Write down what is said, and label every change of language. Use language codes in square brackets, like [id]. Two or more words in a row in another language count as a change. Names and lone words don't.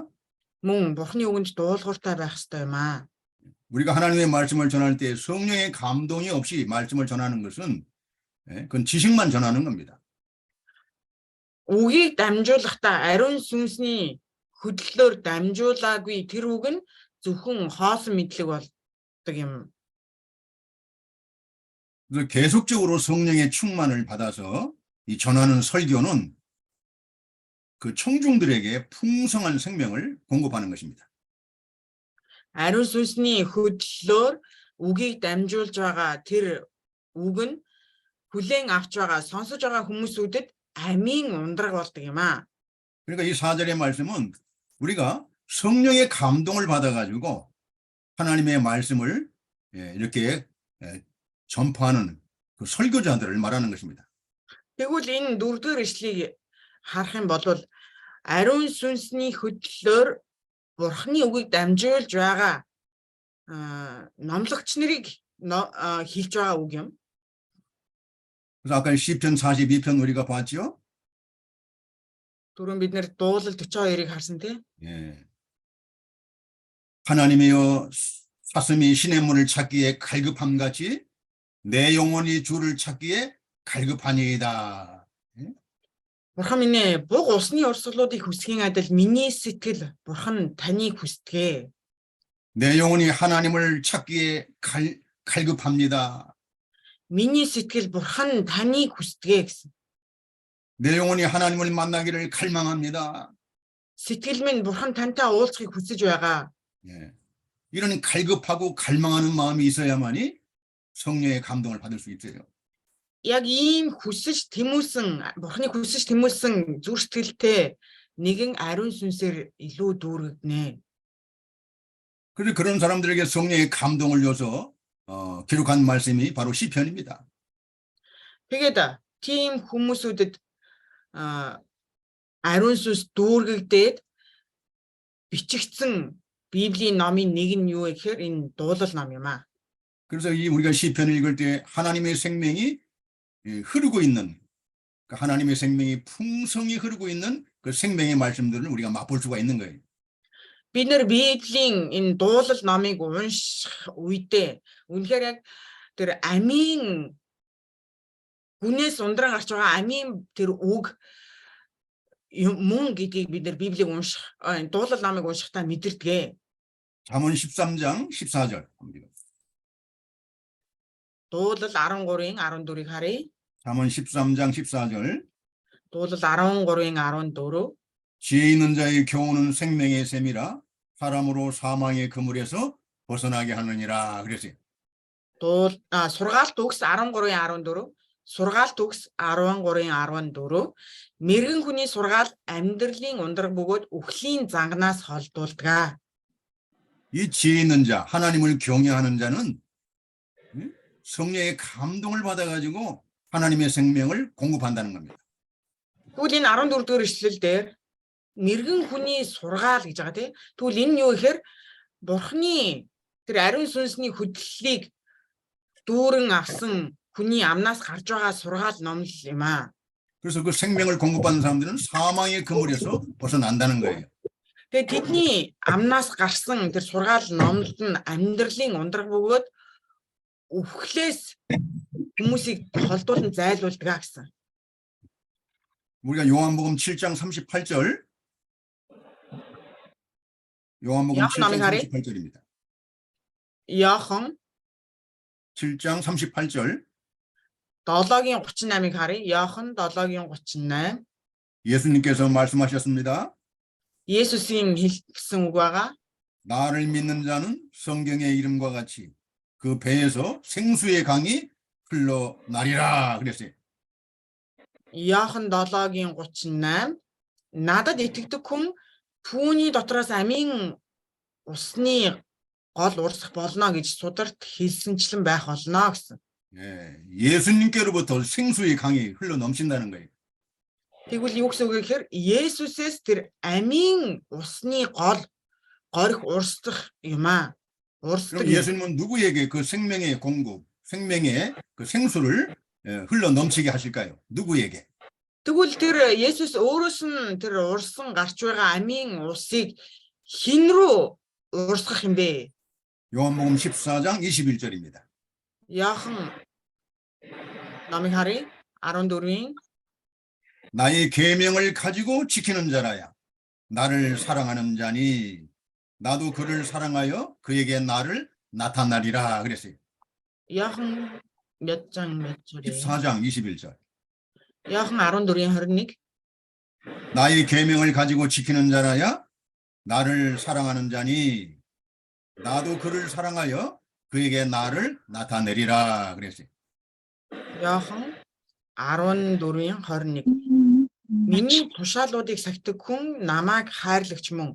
[mn] Мөн Бурхны үгэнд дуулууртай байх ёстой юм аа. [ko] 우리가 하나님의 말씀을 전할 때 성령의 감동이 없이 말씀을 전하는 것은 그건 지식만 전하는 겁니다. [mn] Үгийг дамжуулахдаа ариун сүнсний хөдлөлөөр дамжуулаагүй тэр үг нь зөвхөн хоосон мэдлэг болдог юм. [ko] 그래서 계속적으로 성령의 충만을 받아서 이 전하는 설교는 그 청중들에게 풍성한 생명을 공급하는 것입니다. [mn] Ариун сүнсний хөдлөлөөр үгийг дамжуулж байгаа тэр үг нь хүлээн авч байгаа сонсож байгаа хүмүүсүүдэд амийн ундраг болдог юм аа. [ko] 그러니까 이 4절의 말씀은 우리가 성령의 감동을 받아가지고 하나님의 말씀을 이렇게 전파하는 그 설교자들을 말하는 것입니다. [mn] Тэгвэл энэ 4-р ишлэгийг харах юм бол ариун сүнсний хөдлөлөөр Бурхны үгийг дамжуулж байгаа номлогч нарыг хэлж байгаа үг юм. [ko] 그래서 아까 시편 42편 우리가 봤죠? [mn] Түрүүн бид нэр дуулал 42-ыг харсан тийм. [ko] 예. 하나님이여 사슴이 신의 문을 찾기에 갈급함 같이 내 영혼이 주를 찾기에 갈급하니이다. [mn] Бурхан минь ээ, буг усны урсгалуудыг хүсхийн адил миний сэтгэл Бурхан таныг хүсдэгэ. [ko] 내 영혼이 하나님을 찾기에 갈급합니다. [mn] Миний сэтгэл Бурхан таныг хүсдэгэ гэсэн. [ko] 내 영혼이 하나님을 만나기를 갈망합니다. [mn] Сэтгэл минь Бурхан тантай уулзахыг хүсэж байгаа. [ko] 예. 이런 갈급하고 갈망하는 마음이 있어야만이 성령의 감동을 받을 수 있어요. [mn] Яг ийм хүсэж тэмүүлсэн бурхны хүсэж тэмүүлсэн зүрх сэтгэлтэй нэгэн ариун сүнсээр илүү дүүргэнэ. [ko] 그래서 그런 사람들에게 성령의 감동을 줘서 기록한 말씀이 바로 시편입니다. [mn] Тэгээд тийм хүмүүсүүдэд ариун сүнс дүүргэгдээд бичигдсэн Библийн номын нэг нь юу вэ гэхээр энэ дуулал ном юм аа. [ko] 그래서 우리가 시편을 읽을 때 하나님의 생명이 흐르고 있는, 하나님의 생명이 풍성히 흐르고 있는 그 생명의 말씀들을 우리가 맛볼 수가 있는 거예요. [mn] Бид нэр Библийн энэ дуулал номыг унших үедээ үнэхээр яг тэр амийн гүнээс ундран гарч байгаа амийн тэр үг мөн гэдгийг бид нар Библийг унших дуулал номыг уншихтаа мэдэрдэг. [ko] 잠언 13장 14절 합니다. [mn] дуулал 13-ийн 14-ийг харъя. [ko] 잠언 13장 14절. [mn] дуулал 13-ийн 14. [ko] 지혜 있는 자의 교훈은 생명의 샘이라 사람으로 사망의 그물에서 벗어나게 하느니라 그랬어요. [mn] сургаалт үгс 13-ийн 14. сургаалт үгс 13-ийн 14. мэргэн хүний сургаал амьдралын ундраг бөгөөд үхлийн зангнаас холдуулдаг. [ko] 이 지혜 있는 자, 하나님을 경외하는 자는 성령의 감동을 받아가지고 하나님의 생명을 공급한다는 겁니다. [mn] Тэгвэл энэ 14-р эшлэл дээр мэргэн хүний сургаал гэж байгаа тийм. Тэгвэл энэ юу гэхээр Бурхны тэр ариун сүнсний хөдлөлийг дүүрэн авсан хүний амнаас гарч байгаа сургаал номлол юм аа. [ko] 그래서 그 생명을 공급받는 사람들은 사망의 그물에서 벗어난다는 거예요. [mn] Тэгээд тэдний амнаас гарсан тэр сургаал номлол нь амьдралын ундраг бөгөөд өвхлээс хүмүүсийг холдуулан зайлуулдаг гэсэн. [ko] 우리가 요한복음 7장 38절. 요한복음 7장 38절입니다. [mn] Иохан [ko] 7장 38절. [mn] 7-гийн 38-ыг харъя. Иохан 7-гийн 38. [ko] 예수님께서 말씀하셨습니다. [mn] 예수스님 хэлсэн үг байгаа. [ko] 나를 믿는 자는 성경의 이름과 같이 그 배에서 생수의 강이 흘러나리라 그랬어요. [mn] Иохан 7-гийн 38. Надад итгэдэг хүн түүний дотроос амийн усны гол урсах болно гэж сударт хэлсэнчлэн байх болно гэсэн. [ko] 예, 예수님께로부터 생수의 강이 흘러 넘친다는 거예요. [mn] Тэгвэл юу гэсэн үг вэ гэхээр Есүсээс тэр амийн усны горих урсдах юм аа. [ko] 그럼 예수님은 누구에게 그 생명의 공급, 생명의 그 생수를 흘러 넘치게 하실까요? 누구에게? [mn] Тэгвэл тэр Есүс өөрөөс нь тэр урсан гарч байгаа амийн усыг хэн рүү урсгах юм бэ? [ko] 요한복음 14장 21절입니다. [mn] Иохан номыг харъя. 14-ийн [ko] 나의 계명을 가지고 지키는 자라야 나를 사랑하는 자니 나도 그를 사랑하여 그에게 나를 나타나리라 그랬어요. Иохан 몇 절이에요? 14장 21절. [mn] Иохан 14-ийн 21. [ko] 나의 계명을 가지고 지키는 자라야 나를 사랑하는 자니 나도 그를 사랑하여 그에게 나를 나타내리라 그랬어요. [mn] Иохан 14-ийн 21. Миний тушаалуудыг сахидаг хүн намайг хайрлагч мөн.